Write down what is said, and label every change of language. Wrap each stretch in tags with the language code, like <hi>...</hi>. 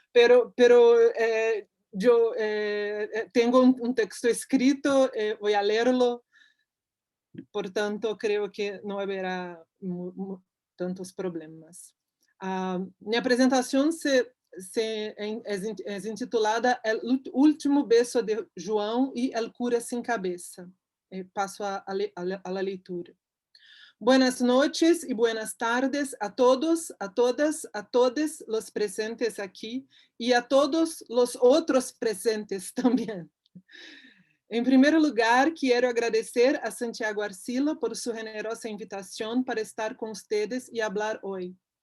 <es>Pero yo tengo un texto escrito, voy a leerlo, por tanto creo que no habrá tantos problemas.</es> <pt>Minha apresentação é intitulada El último beso de João e El cura sem cabeça. Passo a la leitura.</pt> <es>Buenas noches y buenas tardes a todos, a todas, a todos los presentes aquí y a todos los otros presentes también. En primer lugar, quiero agradecer a Santiago Arcila por su generosa invitación para estar con ustedes y hablar hoy.</es>